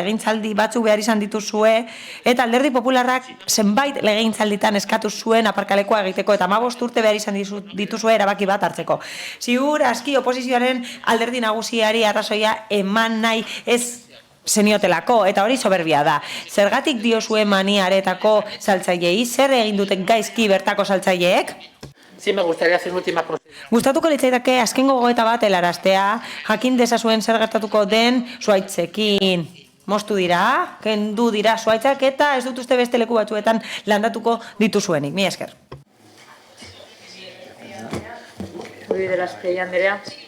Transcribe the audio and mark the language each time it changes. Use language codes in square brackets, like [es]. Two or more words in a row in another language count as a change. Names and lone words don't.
[eu] Legegintzaldi batzuk behar izan dituzue eta Alderdi Popularrak zenbait legegintzalditan eskatu zuen aparkalekua egiteko eta 15 urte behar izan dituzue erabaki bat hartzeko. Ziur aski oposizioaren alderdi nagusiari arrazoia eman nahi ez zeniotelako, eta hori soberbia da. Zergatik diozue maniaretako saltzaileei, zer egin duten gaizki bertako saltzaileek? [es] Sí, me gustaría hacer última consideración. [eu] Gustatuko litzaidake azken gogoeta bat helaraztea, jakin dezazuen zer gertatuko den zuaitzekin. Moztu dira, kendu dira zuaitzak eta ez dut uste beste leku batzuetan landatuko dituzuenik. Mila esker. Andrea.